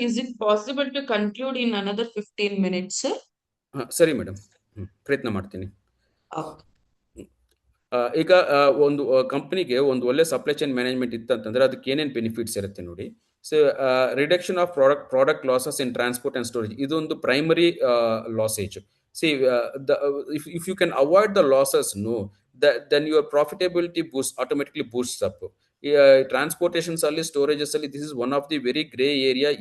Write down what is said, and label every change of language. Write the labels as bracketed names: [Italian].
[English] Is it possible to conclude in another 15 minutes, sir? [Kannada] ಸರಿ madam, ಪ್ರಯತ್ನ ಮಾಡ್ತೀನಿ. [English] Okay. [Kannada] ಈಗ ಒಂದು ಕಂಪನಿಗೆ ಒಂದು ಒಳ್ಳೆ ಸಪ್ಲೈ ಚೈನ್ ಮ್ಯಾನೇಜ್ಮೆಂಟ್ ಇತ್ತಂತಂದ್ರೆ ಅದಕ್ಕೆ ಏನೇನು ಬೆನಿಫಿಟ್ಸ್ ಇರುತ್ತೆ ನೋಡಿ. [English] So reduction of product losses in transport and storage ಇದೊಂದು primary lossage. See, if you can avoid the losses, no, then your profitability automatically boosts up. Transportations ಅಲ್ಲಿ storages ಅಲ್ಲಿ, this is one of the very gray area.